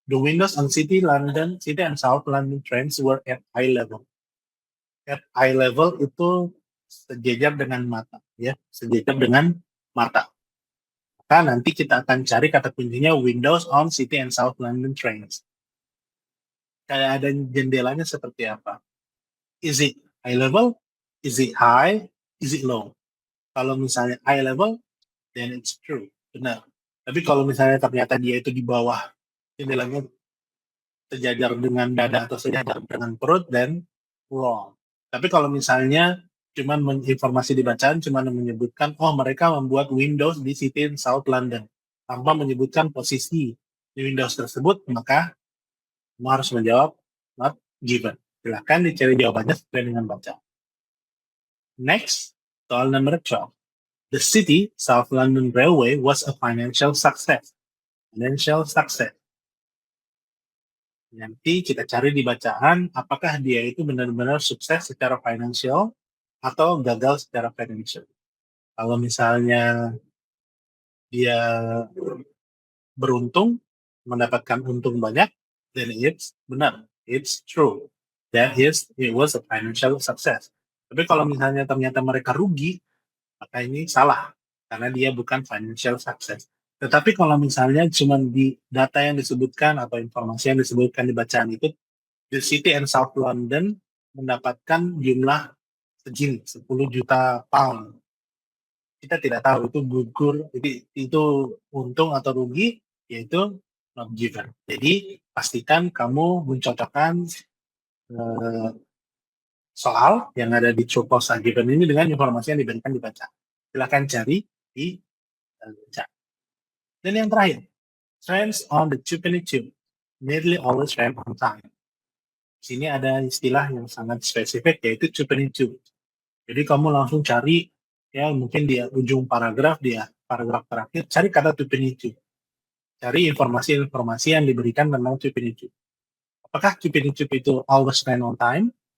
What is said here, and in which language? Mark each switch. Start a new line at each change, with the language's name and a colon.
English: The windows on City and South London trains were at eye level.
Indonesian: At eye level itu sejajar dengan mata, ya, sejajar dengan mata. Maka nanti kita akan cari kata kuncinya windows on City and South London trains. Kayak ada jendelanya seperti apa?
English: Is it high level? Is it high? Is it low?
Indonesian: Kalau misalnya high level,
English: then it's true,
Indonesian: benar. Tapi kalau misalnya ternyata dia itu di bawah jendelanya sejajar dengan dada atau sejajar dengan perut,
English: then wrong.
Indonesian: Tapi kalau misalnya cuman informasi di bacaan cuman menyebutkan oh mereka membuat Windows di City in South London tanpa menyebutkan posisi di Windows tersebut, maka kamu harus menjawab not given. Silakan dicari jawabannya sesuai dengan baca. Next, soal nomor 12.
English: The City South London Railway was a financial success.
Indonesian: Financial success. Nanti kita cari di bacaan apakah dia itu benar-benar sukses secara financial atau gagal secara financial. Kalau misalnya dia beruntung, mendapatkan untung banyak,
English: then it's
Indonesian: benar,
English: it's true. It was a financial success.
Indonesian: Tapi kalau misalnya ternyata mereka rugi, maka ini salah, karena dia bukan financial success. Tetapi kalau misalnya cuma di data yang disebutkan atau informasi yang disebutkan di bacaan itu, the City and South London mendapatkan jumlah segini, 10 juta pound. Kita tidak tahu itu gugur, itu untung atau rugi, yaitu not given. Jadi pastikan kamu mencocokkan soal yang ada di true false given ini dengan informasi yang diberikan di bacaan. Silakan cari di bacaan. Dan yang terakhir,
English: trains on the twopenny tube nearly always ran on time.
Indonesian: Di sini ada istilah yang sangat spesifik yaitu twopenny tube. Jadi kamu langsung cari ya mungkin di ujung paragraf paragraf terakhir cari kata twopenny tube. Cari informasi-informasi yang diberikan tentang twopenny tube. Apakah twopenny tube itu
English: always ran on time?